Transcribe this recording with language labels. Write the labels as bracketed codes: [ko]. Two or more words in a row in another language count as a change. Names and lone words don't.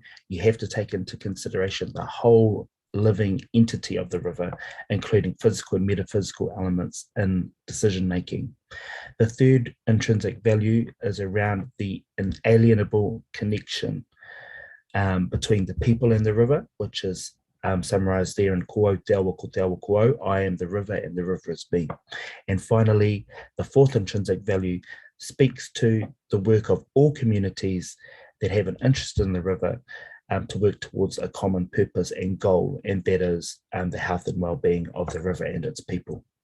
[en] You have to take into consideration the whole living entity of the river, including physical and metaphysical elements in decision making. The third intrinsic value is around the inalienable connection between the people and the river, which is summarized there in [mi] ko au te awa ko te awa ko au, [en] I am the river and the river is me. And finally, the fourth intrinsic value speaks to the work of all communities that have an interest in the river to work towards a common purpose and goal, and that is the health and well-being of the river and its people.